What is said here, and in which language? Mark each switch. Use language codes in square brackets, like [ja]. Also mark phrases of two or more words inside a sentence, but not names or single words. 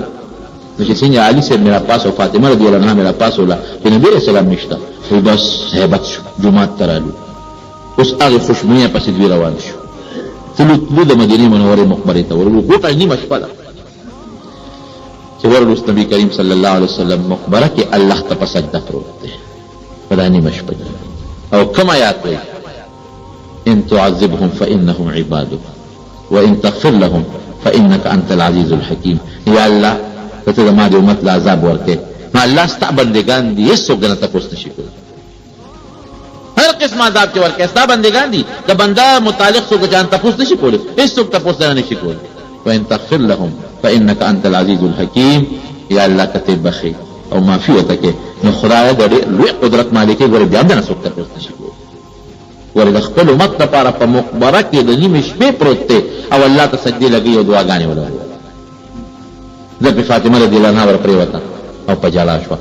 [ps] نو چې څنګه علي صاحب [ur] میرا پاس [ps] او فاطمه [ar] رضی الله عنها [ur] میرا پاس [ps] وله چې نبي علیه السلام نشته وایي بس هیبت شو جومات ته رالو اوس هغې خوشبویۍ پسې دوی روان شو تلو د مدینې منورې مقبرې ته ورلو غوټه نیمه شپه ده چې ورلو نبي کریم [ar] صلی الله علیه وسلم [ps] مقبره کې الله ته په سجده پروت دی په دا نیمه شپه او کوم آیات وایي [ar] ان تعذبهم فانهم عبادك وان تغفر لهم فانك انت العزيز الحكيم. [ps] یا الله ته زما د امت له عذاب ورکې نو الله ستا بندګان دي هېڅوک دنه تپوس نشي کولی هر قسم عذاب چې ورکې ستا بندګان دي د بنده متعلق څوک جان تپوس نشي کولی هېڅوک تپوس دنه نشي کولی. [ar] وان تغفر لهم فانك انت العزيز الحكيم. [ps] یا الله که ته بخې او معافي ورته کې نو خدای د ډېر لوی قدرت مالک ګورې بیا هم دنه څوک تپوس نشي کولی. ورې د خپل امت لپاره په مقبره کې د نیمې شپې پروت دی او الله ته سجدې لګوي او دعاګانې ولري. ځکه فاطمه [ar] رضی الله عنها [ps] ورپرېوته او په ژړا شوه.